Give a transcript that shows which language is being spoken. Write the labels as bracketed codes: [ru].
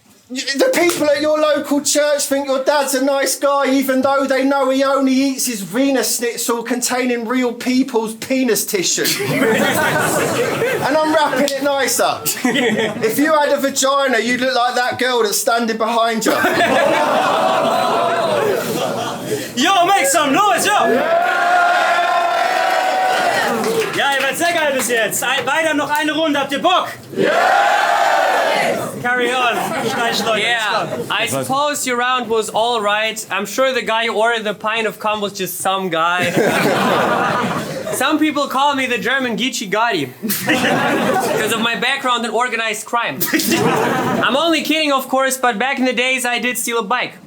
[en] The people at your local church think your dad's a nice guy, even though they know he only eats his Venus schnitzel containing real people's penis tissue. And I'm wrapping it nicer. If you had a vagina, you'd look like that girl that's standing behind you. Yo, make some noise, yo! [de] Ja, ihr werdet sehr geil bis jetzt. Weiter noch eine Runde, habt ihr Bock? [en] Carry on. Yeah, I suppose your round was all right. I'm sure the guy who ordered the pint of cum was just some guy. Some people call me the German Geechee Gotti because of my background in organized crime. I'm only kidding, of course, but back in the days I did steal a bike.